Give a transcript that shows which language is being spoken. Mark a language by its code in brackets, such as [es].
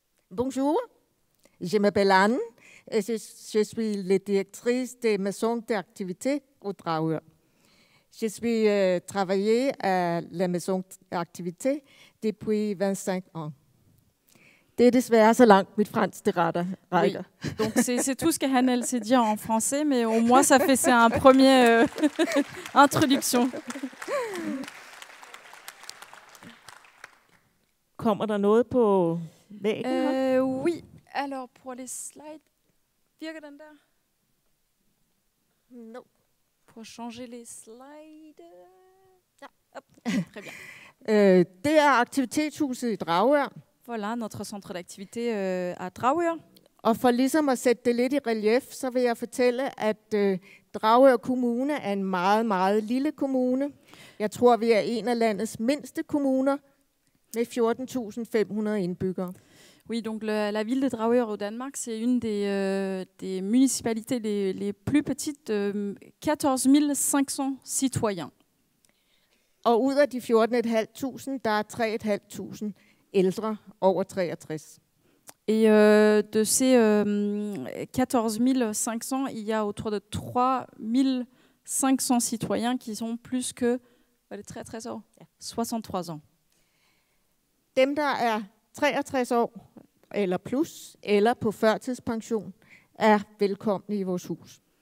[fr] Bonjour, je m'appelle Anne et je suis la directrice des maisons d'activité au Dragør. Je suis travaillé à la maison d'activité depuis 25 ans. [da] Det er desværre så langt mit fransk det rækker. [fr] Oui. Donc c'est tout ce que Hanne sait dire en français, mais au moins c'est un premier introduction. [da] Kommer der noget på væggen her? [fr] Oui, alors pour les slides, [da] virker den der? [en] No. [fr] Pour changer les slides. [da] Ja, hop, [fr] très bien. [da] Det er aktivitetshuset i Dragør. [fr] Voilà, notre centre d'activité à Dragør. [da] Og for ligesom at sætte det lidt i relief, så vil jeg fortælle, at Dragør Kommune er en meget, meget lille kommune. Jeg tror, vi er en af landets mindste kommuner med 14.500 indbyggere. [fr] Oui, donc la ville de Dragør au Danemark, c'est une des municipalités les plus petites, 14 500 citoyens. [da] Og ud af de 14.500, der er 3.500 ældre over 63. [fr] Et de ces 14 500, il y a autour de 3 500 citoyens qui sont plus que 63 ans. 63 ans. [da] Dem, der er 63 år eller plus, eller på førtidspension, er velkomne i vores hus.